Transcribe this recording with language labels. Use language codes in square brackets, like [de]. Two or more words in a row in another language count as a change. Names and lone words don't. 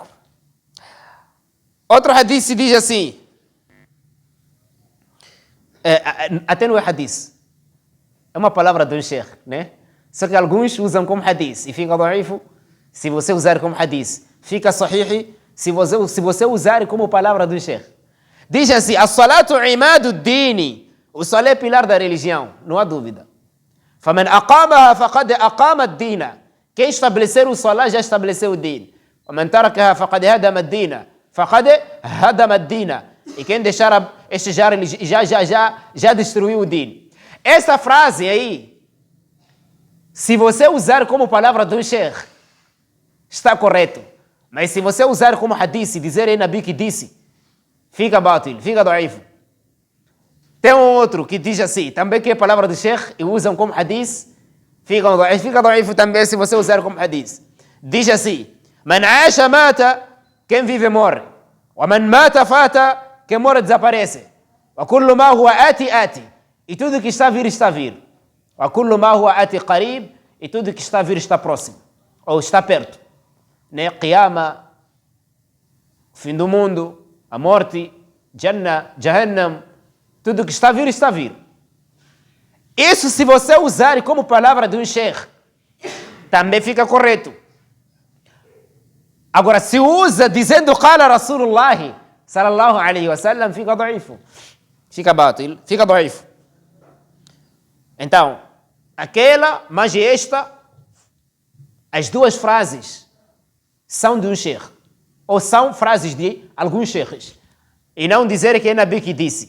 [pt] Outro hadith diz assim, até não é hadith, é uma palavra de um sheikh, né? Só que alguns usam como hadith e fica ضعيف se você usar como hadith. Fica sahih se você usar como palavra do sheikh. Diz assim: [ar] الصلاة عماد الدين. [pt] O salat é pilar da religião, não há dúvida. [ar] فَمَنْ أَقَامَهَا فَقَدْ أَقَامَ الدِّينَ. [pt] Quem estabelecer o salat já estabeleceu o din. [ar] وَمَنْ تَرَكَهَا فَقَدْ هَدَمَ الدِّينَ. فَقَدْ هَدَمَ الدِّينَ. [pt] E quem deixar este já destruiu o din. Essa frase aí, se você usar como palavra do sheikh, está correto. Mas se você usar como hadith, dizer é Nabi que disse, fica batil, fica ضعيف. Tem um outro que diz assim, também que é palavra do Sheikh e usam como hadith, fica daif também se você usar como hadith. Diz assim, [ar] من عاش مات, [pt] quem vive morre. [ar] ومن مات فات, [pt] quem morre desaparece. [ar] وكل ما هو آت آت. [pt] E tudo que está a vir, está a vir. [ar] وكل ما هو آت قريب, [pt] e tudo que está a vir está próximo. Ou está perto. Né? Qiyama, fim do mundo, a morte, Jannah, Jahannam, tudo que está a vir, está a vir. Isso se você usar como palavra de um sheikh, também fica correto. Agora, se usa dizendo [ar] قال رسول الله صلى الله عليه وسلم, [pt] fica daif. Fica batil, fica daif. Então, aquela, mas esta, as duas frases são de um sheikh, ou são frases de alguns sheikhs, e não dizer que é Nabi que disse.